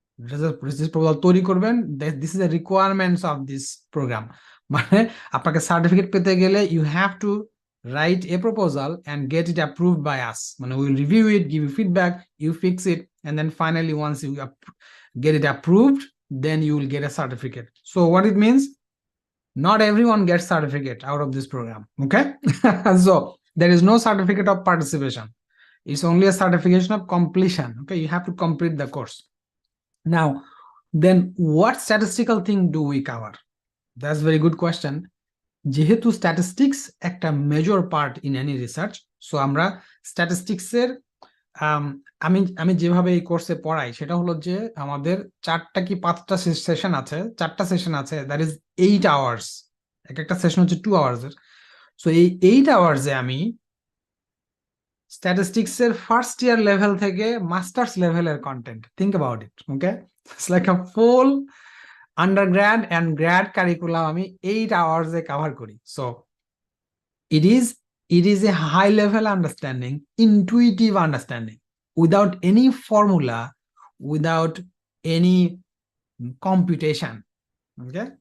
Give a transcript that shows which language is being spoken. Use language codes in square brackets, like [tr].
[bn] Research proposal তৈরি করবেন। [en] This is the requirements of this program. [bn] মানে আপনাকে সার্টিফিকেট পেতে গেলে [en] You have to write a proposal and get it approved by us, মানে will review it, give you feedback, you fix it, and then finally once you get it approved, then you will get a certificate. So what it means, not everyone gets certificate out of this program, okay? So there is no certificate of participation, it's only a certification of completion, okay? You have to complete the course. Now then what statistical thing do we cover? That's very good question. [bn] যেহেতু statistics একটা major part in any research, so আমরা স্ট্যাটিস্টিক্সের আমি আমি যেভাবে এই কোর্সে পড়াই সেটা হলো যে আমাদের 4টা কি 5টা সেশন আছে, 4টা সেশন আছে, [en] that is 8 hours, [bn] এক একটা সেশন হচ্ছে 2 আওয়ার্সের। সো এই 8 আওয়ার্সে আমি স্ট্যাটিস্টিক্সের ফার্স্ট ইয়ার লেভেল থেকে মাস্টার্স লেভেলের content, [en] think about it, [bn] okay? [en] it's like a full undergrad and grad curriculum [bn] আমি 8 আওয়ার্সে কভার করি। [en] So it is a high level understanding, intuitive understanding, without any formula, without any computation, okay?